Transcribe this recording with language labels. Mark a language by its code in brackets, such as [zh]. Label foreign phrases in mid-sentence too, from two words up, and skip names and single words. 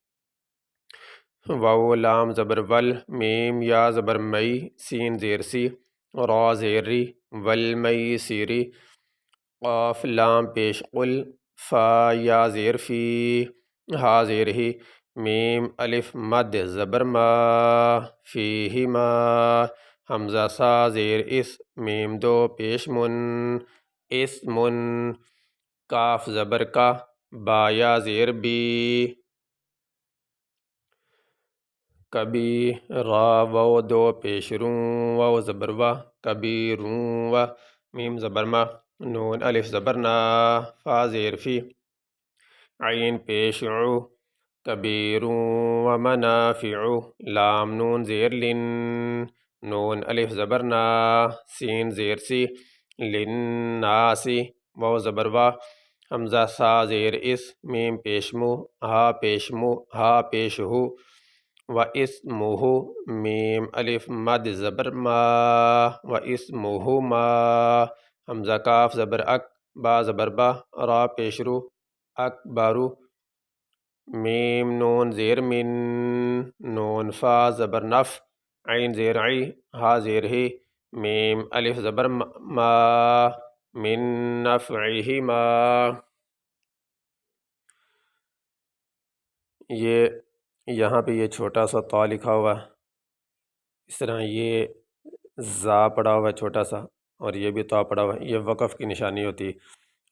[ur] واو لام زبر ول، میم یا زبر مئی، سین زیر سی، را زیر ری، والمیسری، قاف لام پیش قل، فا یا زیر فی، ہا زیر ہی، میم الف مد زبر ما، فیہما، حمزہ سا زیر اس، میم دو پیش من، اسمن، کاف زبر کا، با یا زیر بی، کبی، را واو دو پیش رون، واو زبر و، کبیرون و، میم زبر ما، نون الف زبر نا، فا زیر فی، عین پیش عو، [ar] کبیر و منافع، [ur] لام نون زیر لن، نون الف زبر نا، سین زیر سی، للناسی، واو زبر وا، حمزہ سا زیر اس، میم پیش مو، ہا پیش مو، ہا پیش ہو، [ar] و اسمہ، [ur] میم الف مد زبر ما، [ar] و اسمہما، [ur] حمزہ کاف زبر اک، با زبر با، را پیش رو، اکبرو، میم نون زیر من، نون فا زبر نف، عین زیر عی، ہا زیر ہی، میم الف زبر ما، [ar] من نفعہما، [ur] یہ یہاں پہ یہ چھوٹا سا طا لکھا ہوا ہے، اس طرح یہ زا پڑا ہوا ہے چھوٹا سا، اور یہ بھی طا پڑا ہوا ہے، یہ وقف کی نشانی ہوتی ہے۔